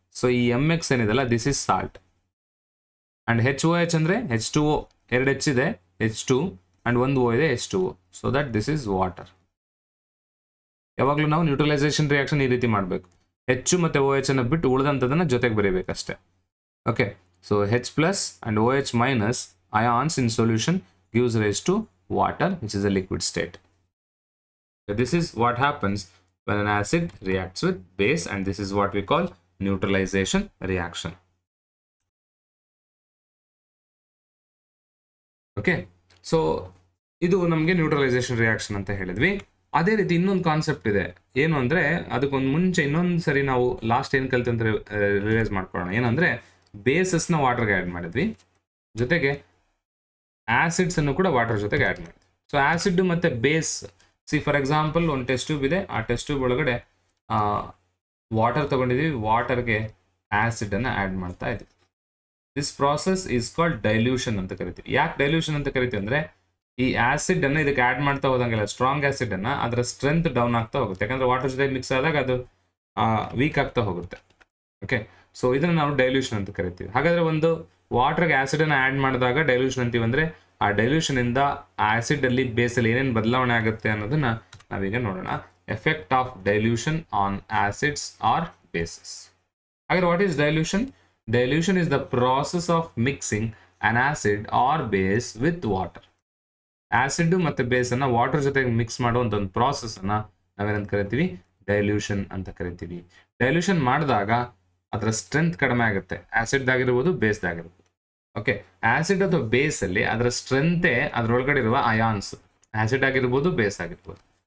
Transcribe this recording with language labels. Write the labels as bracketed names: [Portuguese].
[Kannada] So ಈ MX ಏನಿದೆಲ್ಲ [English] this is salt, [Kannada] and HOH ಅಂದ್ರೆ H2O, ಎರಡು H ಇದೆ H2 ಅಂಡ್ ಒಂದು O ಇದೆ H2O, [English] So that this is water. [Kannada] ಯಾವಾಗಲೂ ನಾವು ನ್ಯೂಟ್ರಲೈಸೇಷನ್ ರಿಯಾಕ್ಷನ್ ಈ ರೀತಿ ಮಾಡಬೇಕು, ಹೆಚ್ಚು ಮತ್ತೆ OH ಅನ್ನು ಬಿಟ್ಟು ಉಳಿದಂಥದನ್ನ ಜೊತೆಗೆ ಬರೀಬೇಕಷ್ಟೇ. [English] Okay, so H+ and OH- ions in solution gives rise to water, which is a liquid state. So this is what happens when an acid reacts with base, and this is what we call neutralization reaction. [Kannada] Okay, so ಇದು ನಮಗೆ neutralisation reaction ಅಂತ ಹೇಳಿದ್ವಿ. ಅದೇ ರೀತಿ ಇನ್ನೊಂದು concept ಇದೆ, ಏನು ಅಂದರೆ ಅದಕ್ಕೊಂದು ಮುಂಚೆ ಇನ್ನೊಂದು ಸರಿ ನಾವು ಲಾಸ್ಟ್ ಏನು ಕಲಿತು ಅಂತ ರಿಯಲೈಸ್ ಮಾಡ್ಕೊಳ್ಳೋಣ. ಏನಂದರೆ ಬೇಸಸ್ನ ವಾಟರ್ಗೆ ಆ್ಯಡ್ ಮಾಡಿದ್ವಿ, ಜೊತೆಗೆ ಆ್ಯಸಿಡ್ಸನ್ನು ಕೂಡ ವಾಟರ್ ಜೊತೆಗೆ ಆ್ಯಡ್ ಮಾಡಿದ್ವಿ. ಸೊ ಆ್ಯಸಿಡ್ ಮತ್ತು ಬೇಸ್, [English] for example [Kannada] ಒಂದು ಟೆಸ್ಟ್ ಟ್ಯೂಬ್ ಇದೆ, ಆ ಟೆಸ್ಟ್ ಟ್ಯೂಬ್ ಒಳಗಡೆ ವಾಟರ್ ತೊಗೊಂಡಿದ್ದೀವಿ, ವಾಟರ್ಗೆ ಆ್ಯಸಿಡನ್ನು ಆ್ಯಡ್ ಮಾಡ್ತಾ ಇದ್ವಿ. [English] this process is called dilution [Kannada] ಅಂತ ಕರಿತೀವಿ. ಯಾಕೆ ಡೈಲ್ಯೂಷನ್ ಅಂತ ಕರಿತೀವಿ ಅಂದರೆ ಈ ಆಸಿಡ್ ಅನ್ನು ಇದಕ್ಕೆ ಆ್ಯಡ್ ಮಾಡ್ತಾ ಹೋದಂಗೆಲ್ಲ ಸ್ಟ್ರಾಂಗ್ ಆಸಿಡ್ ಅನ್ನ ಅದರ ಸ್ಟ್ರೆಂತ್ ಡೌನ್ ಆಗ್ತಾ ಹೋಗುತ್ತೆ, ಯಾಕಂದ್ರೆ ವಾಟರ್ ಜೊತೆ ಮಿಕ್ಸ್ ಆದಾಗ ಅದು ವೀಕ್ ಆಗ್ತಾ ಹೋಗುತ್ತೆ. ಓಕೆ, ಸೊ ಇದನ್ನ ನಾವು ಡೈಲ್ಯೂಷನ್ ಅಂತ ಕರಿತೀವಿ. ಹಾಗಾದ್ರೆ ಒಂದು ವಾಟರ್ಗೆ ಆಸಿಡ್ ಅನ್ನ ಆ್ಯಡ್ ಮಾಡಿದಾಗ ಡೈಲ್ಯೂಷನ್ ಅಂತೀವಿ. ಅಂದ್ರೆ ಆ ಡೈಲ್ಯೂಷನ್ ಇಂದ ಆಸಿಡ್ ಅಲ್ಲಿ ಬೇಸಲ್ಲಿ ಏನೇನು ಬದಲಾವಣೆ ಆಗುತ್ತೆ ಅನ್ನೋದನ್ನ ನಾವೀಗ ನೋಡೋಣ. [English] Effect of dilution on acids or bases. [Kannada] ಹಾಗಾದ್ರೆ [English] What is dilution? Dilution is the process of mixing an acid or base with water. [Kannada] Acid ಮತ್ತೆ ಬೇಸ್ ಅನ್ನ ವಾಟರ್ ಜೊತೆಗೆ ಮಿಕ್ಸ್ ಮಾಡುವಂತ ಒಂದು ಪ್ರಾಸೆಸ್ ಅನ್ನ ನಾವೇನಂತ ಕರಿತೀವಿ, ಡೈಲ್ಯೂಷನ್ ಅಂತ ಕರಿತೀವಿ. ಡೈಲ್ಯೂಷನ್ ಮಾಡಿದಾಗ ಅದರ ಸ್ಟ್ರೆಂತ್ ಕಡಿಮೆ ಆಗುತ್ತೆ, ಆಸಿಡ್ ಆಗಿರ್ಬೋದು ಬೇಸ್ ಆಗಿರ್ಬೋದು. ಓಕೆ, ಆಸಿಡ್ ಅಥವಾ ಬೇಸ್ ಅಲ್ಲಿ ಅದರ ಸ್ಟ್ರೆಂತೆ ಅದರೊಳಗಡೆ ಇರುವ ಅಯಾನ್ಸ್, ಆಸಿಡ್ ಆಗಿರ್ಬೋದು ಬೇಸ್ ಆಗಿರ್ಬೋದು.